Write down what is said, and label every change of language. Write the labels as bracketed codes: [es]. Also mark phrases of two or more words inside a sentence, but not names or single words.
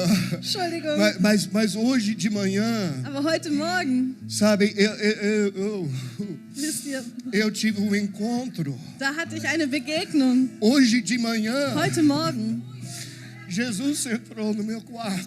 [de] Entschuldigung, [pt] mas hoje de manhã, [de] aber heute Morgen, [pt] sabe, [de] wisst ihr, [pt] eu tive encontro. [de] da hatte ich eine Begegnung. [pt] Hoje de manhã, [de] Heute Morgen, [pt] Jesus entrou no meu quarto.